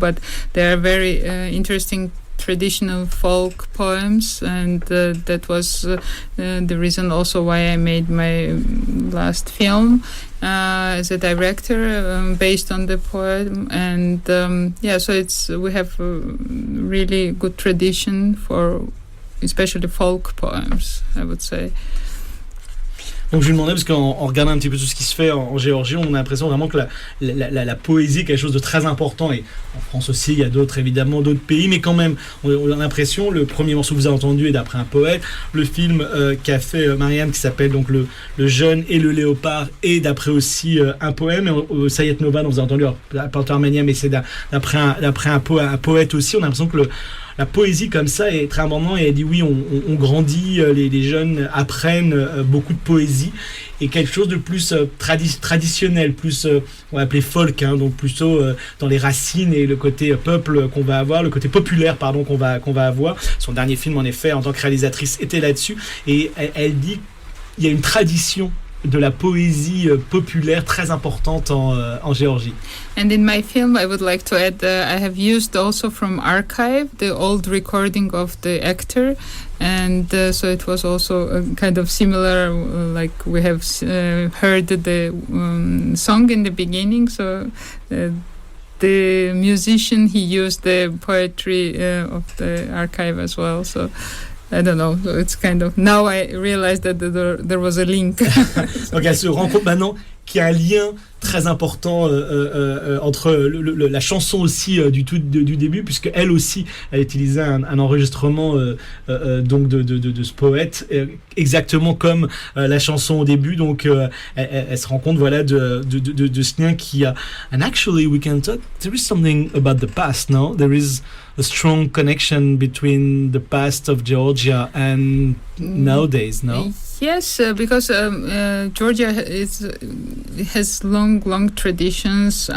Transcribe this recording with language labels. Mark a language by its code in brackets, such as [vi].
[en] But they are very interesting traditional folk poems, and that was the reason also why I made my last film as a director based on the poem. And so we have a really good tradition for especially folk poems, I would say. [fr] Donc je lui demandais, parce qu'en regardant un petit peu tout ce qui se fait en Géorgie, on a l'impression vraiment que la poésie est quelque chose de très important, et en France aussi, il y a évidemment d'autres pays, mais quand même, on a l'impression, le premier morceau que vous avez entendu est d'après un poète, le film qu'a fait Marianne, qui s'appelle donc le Jeune et le Léopard, est d'après aussi un poème, et Sayet Nova, dont vous avez entendu, Porter Arménien, mais c'est d'après un poète aussi. On a l'impression que la poésie comme ça est très importante, et elle dit oui, on grandit, les jeunes apprennent beaucoup de poésie, et quelque chose de plus traditionnel, plus on va appeler folk, donc plutôt dans les racines et le côté peuple qu'on va avoir, le côté populaire qu'on va avoir. Son dernier film en effet en tant que réalisatrice était là-dessus, et elle dit il y a une tradition de la poésie populaire très importante en Géorgie. [en] And in my film, I would like to add, I have used also from archive the old recording of the actor, and so it was also kind of similar, like we have heard the song in the beginning, so the musician, he used the poetry of the archive as well, so I don't know, so it's kind of, now I realized that there was a link. [fr] Donc elle se rend compte maintenant qu'il y a un lien très important entre la chanson aussi du début, puisque elle aussi elle utilisait un enregistrement donc de ce poète exactement comme la chanson au début, donc elle se rend compte voilà de ce lien qui a. [en] And actually we can talk, there is something about the past, no? There is a strong connection between the past of Georgia and nowadays, no? Yes, because Georgia has long traditions.